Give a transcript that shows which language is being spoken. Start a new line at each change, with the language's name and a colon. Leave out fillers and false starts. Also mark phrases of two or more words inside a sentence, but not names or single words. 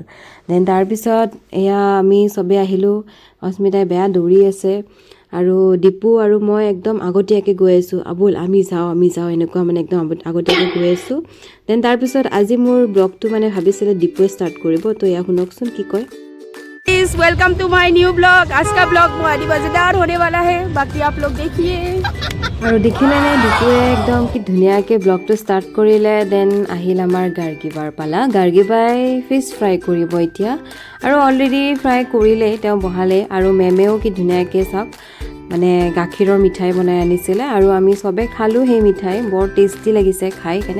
Assamese: দেন তাৰপিছত এয়া আমি চবেই আহিলোঁ, অস্মিতাই বেয়া দৌৰি আছে, আৰু দীপু আৰু মই একদম আগতীয়াকৈ গৈ আছোঁ, আবুল আমি যাওঁ এনেকুৱা, মানে একদম আগতীয়াকৈ গৈ আছোঁ। দেন তাৰপিছত আজি মোৰ ব্লগটো মানে ভাবিছিলে দীপুৱে ষ্টাৰ্ট কৰিব, তো এয়া শুনকচোন কি কয়।
English: welcome to my new blog.
Hindi: आज का ब्लॉग बहुत ही मज़ेदार होने वाला है, बाकी आप लोग देखिए।
Assamese: আৰু দেখিলেনে দীপুৱে একদম কি ধুনীয়াকৈ ব্লগটো ষ্টাৰ্ট কৰিলে। দেন আহিল আমাৰ গাৰ্গীবাৰ পালা, গাৰ্গীবাই ফিছ ফ্ৰাই কৰিব এতিয়া, আৰু অলৰেডি ফ্ৰাই কৰিলেই, তেওঁ বহালে। আৰু মেমেও কি ধুনীয়াকৈ চাওক, মানে গাখীৰৰ মিঠাই বনাই আনিছিলে, আৰু আমি চবে খালোঁ সেই মিঠাই, বৰ টেষ্টি লাগিছে খাই কেনে।